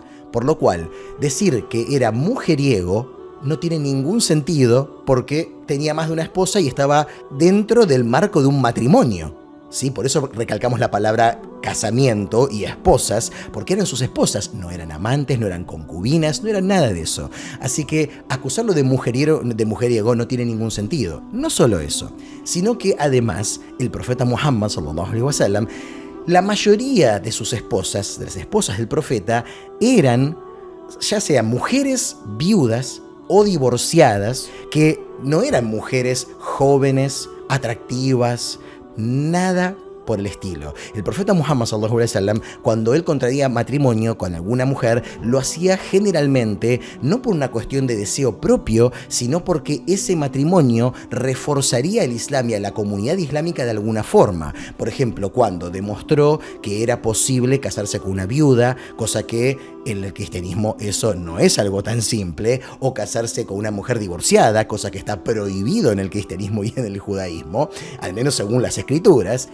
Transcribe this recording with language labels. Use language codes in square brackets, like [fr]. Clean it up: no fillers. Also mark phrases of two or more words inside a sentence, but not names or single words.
[es] Por lo cual, decir que era mujeriego no tiene ningún sentido porque tenía más de una esposa y estaba dentro del marco de un matrimonio. ¿Sí? Por eso recalcamos la palabra casamiento y esposas, porque eran sus esposas, no eran amantes, no eran concubinas, no eran nada de eso. Así que acusarlo de mujeriego no tiene ningún sentido. No solo eso, sino que además el profeta Muhammad [ar] صلى الله عليه وسلم, [es] la mayoría de sus esposas, de las esposas del profeta, eran ya sean mujeres viudas o divorciadas, que no eran mujeres jóvenes, atractivas, nada por el estilo. El profeta Muhammad [ar] صلى الله عليه وسلم, [es] cuando él contraía matrimonio con alguna mujer, lo hacía generalmente no por una cuestión de deseo propio, sino porque ese matrimonio reforzaría el Islam y a la comunidad islámica de alguna forma. Por ejemplo, cuando demostró que era posible casarse con una viuda, cosa que en el cristianismo eso no es algo tan simple, o casarse con una mujer divorciada, cosa que está prohibido en el cristianismo y en el judaísmo, al menos según las escrituras.